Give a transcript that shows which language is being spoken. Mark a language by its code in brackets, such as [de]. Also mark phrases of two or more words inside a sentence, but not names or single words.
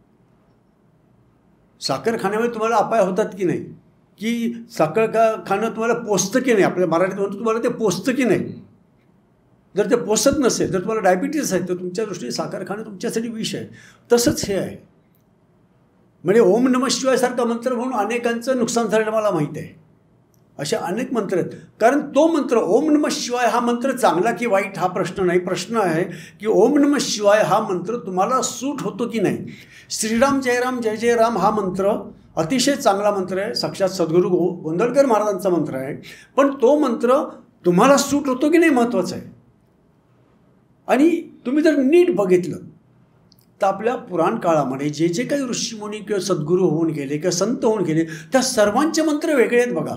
[mr] साखर खाण्यामुळे तुम्हाला अपाय होतात की नाही, की साखर खाणं तुम्हाला पोचतं की नाही. आपल्या मराठीत म्हणतो तुम्हाला ते पोचतं की नाही. जर ते पोचत नसेल तर तुम्हाला डायबिटीस आहे तर तुमच्या दृष्टीने साखर खाणं तुमच्यासाठी विष आहे. तसंच हे आहे. म्हणजे [sa] ओम नमः शिवाय [mr] सारखा मंत्र म्हणून अनेकांचं नुकसान झालेलं मला माहीत आहे. असे अनेक मंत्र आहेत. कारण तो मंत्र [sa] ओम नमः शिवाय [mr] हा मंत्र चांगला की वाईट हा प्रश्न नाही. प्रश्न आहे की [sa] ओम नमः शिवाय [mr] हा मंत्र तुम्हाला सूट होतो की नाही. [sa] श्रीराम जयराम जय जय राम [mr] हा मंत्र अतिशय चांगला मंत्र आहे. साक्षात सद्गुरू गोंदवलेकर महाराजांचा मंत्र आहे. पण तो मंत्र तुम्हाला सूट होतो की नाही महत्त्वाचं आहे. आणि तुम्ही जर नीट बघितलं तर आपल्या पुराण काळामध्ये जे जे काही ऋषीमुनी किंवा सद्गुरू होऊन गेले किंवा संत होऊन गेले त्या सर्वांचे मंत्र वेगळे आहेत बघा.